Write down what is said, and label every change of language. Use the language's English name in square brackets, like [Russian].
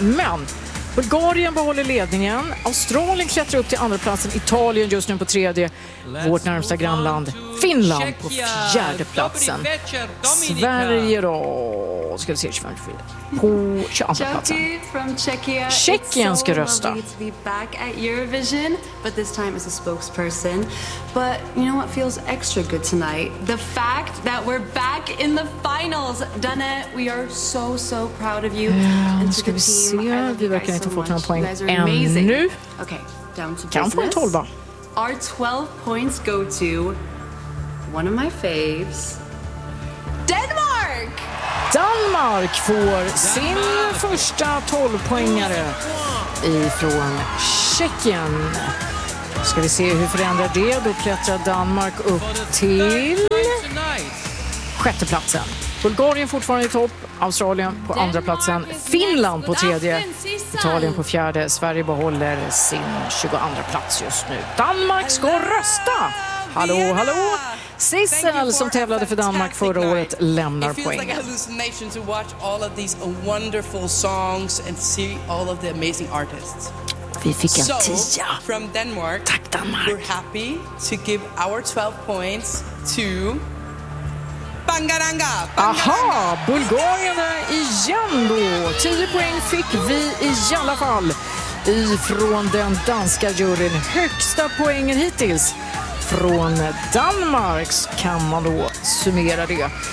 [Swedish] Men Bulgarien behåller ledningen. Australien klättrar upp till andra platsen. Italien just nu på tredje. Vårt närmsta grannland Finland på fjärde platsen. Sverige då, ska vi se, 25 fjärde. På 22 platsen. Tjeckien ska rösta. [English] To be back at Eurovision, but this time as a spokesperson. But you know what feels extra good tonight? The fact that we're back in the finals. Dana, we are so so proud of you. [Swedish] And ska vi se, vi verkar inte ha fått någon poäng ännu. [English] Okay, down to business. [Swedish] Kan få en 12. [English] Our 12 points go to one of my faves, Denmark! [Swedish] Danmark får sin första 12-poängare ifrån Tjeckien. Ska vi se hur förändrar det? Då klättrar Danmark upp till sjätte platsen. Bulgarien fortfarande i topp, Australien på andra platsen, Finland på tredje, Italien på fjärde. Sverige behåller sin 22 plats just nu. Danmark ska rösta! Hallå, hallå! Sissel som tävlade för Danmark förra året lämnar poäng. [English] It feels like a hallucination to watch all of these wonderful songs and see all of the amazing artists. [Swedish] Vi fick en tia. [English] From Denmark. [Swedish] Tack Danmark. [English] We're happy to give our 12 points to Bangaranga. [Swedish] Aha, Bulgarien är igen då. 10 poäng fick vi i alla fall ifrån den danska juryn. Högsta poängen hittills från Danmark, kan man då summera det.